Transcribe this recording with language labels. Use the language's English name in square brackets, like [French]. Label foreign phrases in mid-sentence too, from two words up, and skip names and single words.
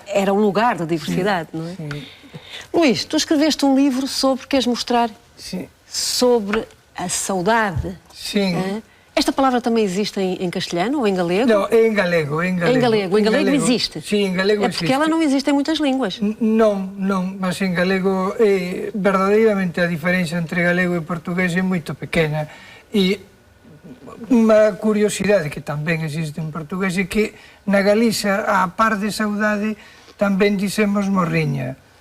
[Portuguese] Era um lugar de diversidade, não é? Sim. Luís, tu escreveste um livro sobre, queres mostrar, Sim. sobre a saudade. Sim. Hã? Esta palavra também existe em castelhano ou em galego? Não, é em galego, é em galego. Em galego. Em galego existe? Sim, em galego É porque existe. ela não existe em muitas línguas. [Galician] Non, mas en galego verdadeiramente a diferenza entre galego e portugués é moito pequena e unha curiosidade que tamén existe en portugués é que na Galiza, a par de saudade, tamén dicemos morriña.